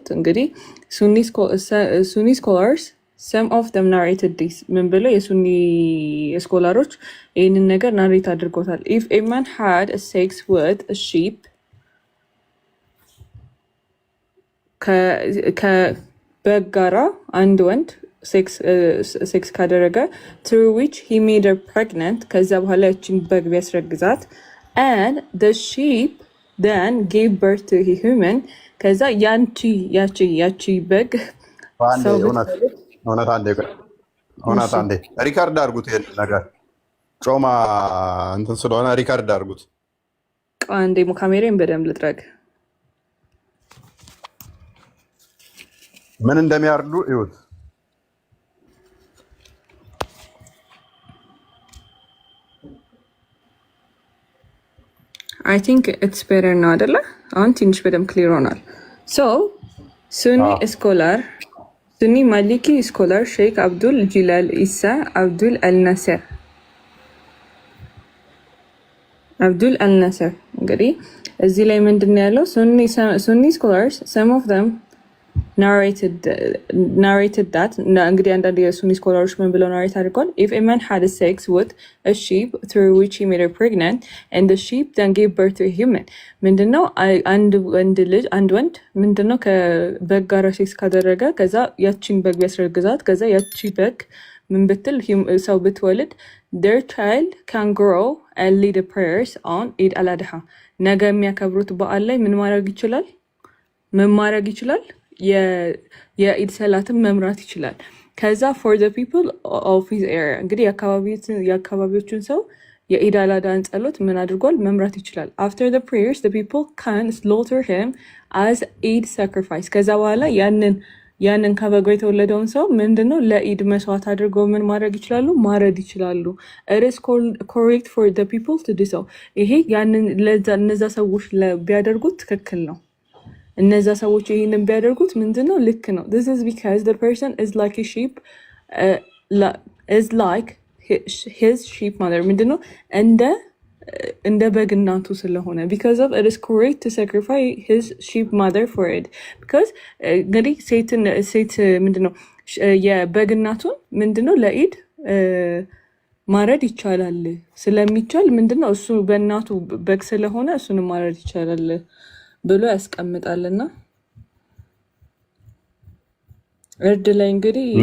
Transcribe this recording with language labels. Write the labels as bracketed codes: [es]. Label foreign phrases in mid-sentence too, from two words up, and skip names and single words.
[en] እንግዲህ Sunni scholars some of them narrated this [am] ምን ብለው የሱኒ ስኮላሮች ይህንን ነገር ናሬት አድርጎታል። [en] if a man had sex with a sheep [am] ከበግ ጋራ አንድ ወንድ ሴክስ ካደረገ [en] through which he made her pregnant [am] ከዛ በኋላ ያችን በግ ቢያስረግዛት [en] and the sheep then gave birth to a human [am] ከዛ ያቺ በግ እውነት አንዴ ሪካርድ አድርጉት። ይሄን ነገር ጮማ እንትን ስለሆነ ሪካርድ አድርጉት። አንዴ ካሜራዬን በደንብ ልጥረግ። ምን እንደሚያርዱ ይሁት። [en] I think it's better now አይደለ? [am] አሁን ትንሽ በደንብ ክሊር ሆኗል። [en] so Sunni Maliki scholar [am] ሼክ አብዱል ጂላል ኢሳ አብዱል አልናስር እንግዲህ እዚህ ላይ ምንድን ነው ያለው? [en] Sunni scholars some of them narrated that [am] እንግዲህ አንዳንድ የሱኒ ስኮላሮች ምን ብለው ናሬት አድርገዋል? [en] if a man had sex with a sheep through which he made her pregnant and the sheep then gave birth to a human [am] ምንድነው አንድ ወንድ ምንድነው ከበግ ጋር ሴክስ ካደረገ ከዛ ያቺን በግ ቢያስረግዛት ከዛ ያቺ በግ ምን ብትል ሰው ብትወልድ [en] their child can grow and lead the prayers on Eid al-Adha [am] ነገ የሚያከብሩት በዓል ላይ ምን ማድረግ ይችላል? የኢድ ሰላትን መምራት ይችላል። ከዛ [en] for the people of his area [am] እንግዲህ የአካባቢዎቹን ሰው የኢድ አል-አድሃን ጸሎት ምን አድርጓል? መምራት ይችላል። [en] after the prayers the people can slaughter him as Eid sacrifice [am] ከዛ በኋላ ያንን ከበጎ የተወለደውን ሰው ምንድነው ለኢድ መስዋዕት አድርገው ምን ማድረግ ይችላሉ? ማረድ ይችላሉ። [en] it is correct for the people to do so [am] ይሄ እነዛ ሰዎች ቢያደርጉት ትክክል ነው። እነዛ ሰዎች ይሄንን ቢያደርጉት ምንድነው ልክ ነው። [en] this is because the person is like a sheep is like his sheep mother [am] ምንድነው እንደ በግ እናቱ ስለሆነ [en] because of it is correct to sacrifice his sheep mother for it because [am] እንግዲህ ሴት ምንድነው የበግ እናቱን ምንድነው ለኢድ ማረድ ይቻላል። ስለሚቻል ምንድነው እሱ በእናቱ በግ ስለሆነ እሱን ማረድ ይቻላል ብሎ ያስቀምጣልና እርድ ላይ እንግዲህ